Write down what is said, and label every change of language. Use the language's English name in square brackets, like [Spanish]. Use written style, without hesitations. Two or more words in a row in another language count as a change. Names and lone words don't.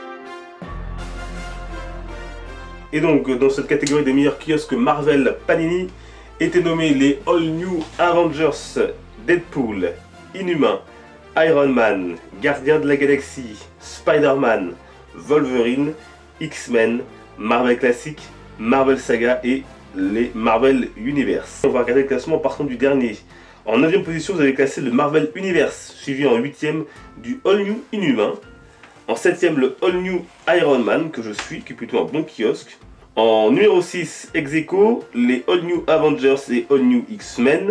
[French] Et donc dans cette catégorie des meilleurs kiosques Marvel Panini étaient nommés les All New Avengers, Deadpool, Inhumain, Iron Man, Gardien de la Galaxie, Spider-Man, Wolverine, X-Men, Marvel Classic, Marvel Saga et les Marvel Universe. On va regarder le classement en partant du dernier. En 9e position, vous avez classé le Marvel Universe, suivi en 8e du All New Inhumain. En 7e, le All New Iron Man, que je suis, qui est plutôt un bon kiosque. En numéro 6, ex-aequo, les All New Avengers et All New X-Men.